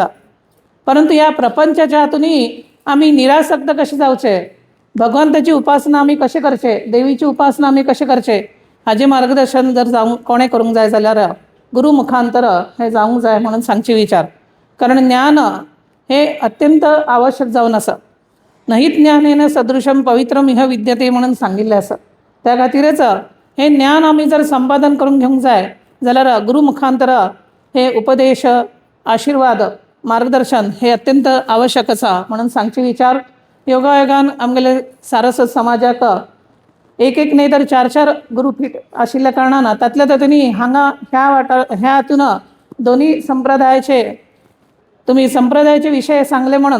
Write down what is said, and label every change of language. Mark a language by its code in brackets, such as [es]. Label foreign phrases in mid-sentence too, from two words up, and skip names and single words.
[kok] परंतु या प्रपंचाच्या हातूनय आमी निरासक्त कशे जावचे, भगवंताची उपासना आमी कशें करचे, देवीची उपासना आमी कशें करचे हाजे मार्गदर्शन जर जावंक कोणें करूंक जाय जाल्यार गुरू मुखांतर हे जावंक जाय म्हणून सांगचे विचार. कारण ज्ञान हे अत्यंत आवश्यक जावन आसा. [sa] नाही ज्ञानेन सदृशम पवित्रम इह विद्यते [kok] म्हणून सांगिल्लें आसा. त्या खातीरच हे ज्ञान आमी जर संपादन करून घेवंक जाय जाल्यार गुरू मुखांतर हे उपदेश, आशीर्वाद, मार्गदर्शन हे अत्यंत आवश्यक आसा म्हणून सांगचे विचार. योगायोगान आमगेले सारस्वत समाजाक एक न्ही तर 4 गुरुपीठ आशिल्ल्या कारणान तातल्या तातूंनी हांगा ह्या हातून दोन्ही संप्रदायाचे तुम्ही संप्रदायाचे विषय सांगले म्हणून